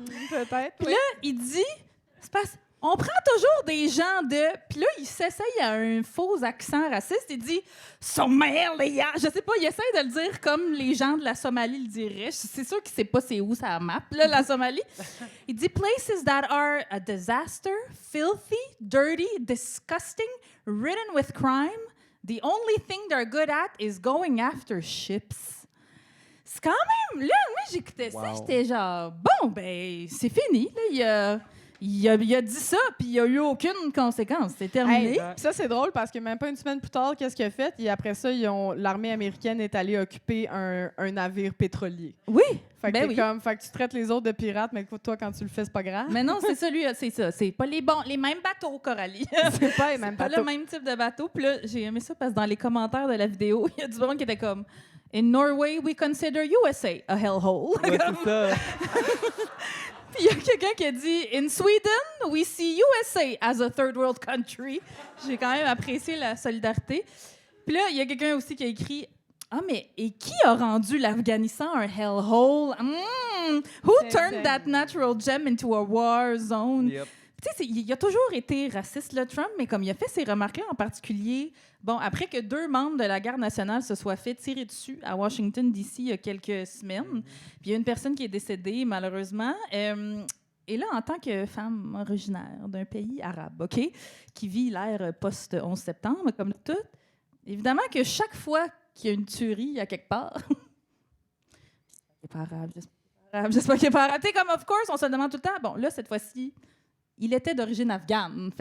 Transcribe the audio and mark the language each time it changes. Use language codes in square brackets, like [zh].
[fr] Peut-être. Puis là, il dit, c'est parce on prend toujours des gens de... Puis là, il s'essaye à un faux accent raciste. Il dit « Somalia ». Je sais pas, il essaie de le dire comme les gens de la Somalie le diraient. C'est sûr qu'il sait pas c'est où ça map, là, la Somalie. Il dit [en] « Places that are a disaster, filthy, dirty, disgusting, ridden with crime. The only thing they're good at is going after ships. » [fr] C'est quand même... Là, moi, j'écoutais ça, j'étais genre « Bon, ben, c'est fini. » Là, il a dit ça, puis il n'y a eu aucune conséquence. C'est terminé. Hey, ça, c'est drôle parce que même pas une semaine plus tard, qu'est-ce qu'il a fait? Et après ça, l'armée américaine est allée occuper un navire pétrolier. Oui. Fait que, Ben oui. fait que tu traites les autres de pirates, mais toi, quand tu le fais, c'est pas grave. Mais non, c'est ça, lui, c'est ça. C'est pas les mêmes bateaux, Coralie. C'est pas les mêmes Pas bateaux. le même type de bateau. Puis là, j'ai aimé ça parce que dans les commentaires de la vidéo, il y a du monde qui était comme « [en] In Norway, we consider USA a hellhole. » [fr] Ouais, c'est ça. Puis il y a quelqu'un qui a dit « [en] In Sweden, we see USA as a third world country. [fr] » J'ai quand même apprécié la solidarité. Puis là, il y a quelqu'un aussi qui a écrit « Ah, mais et qui a rendu l'Afghanistan un hellhole? [en] Who turned that natural gem into a war zone? » Yep. [fr] Tu sais, il a toujours été raciste, le Trump, mais comme il a fait ces remarques-là en particulier, bon, après que 2 membres de la garde nationale se soient fait tirer dessus à Washington, D.C. il y a quelques semaines, puis il y a une personne qui est décédée, malheureusement. Et là, en tant que femme originaire d'un pays arabe, OK, qui vit l'ère post-11 septembre, comme tout, évidemment que chaque fois qu'il y a une tuerie à quelque part, c'est pas arabe, j'espère qu'il n'est pas arabe. Tu sais, comme, [en] of course, [fr] on se demande tout le temps, bon, là, cette fois-ci, il était d'origine afghane.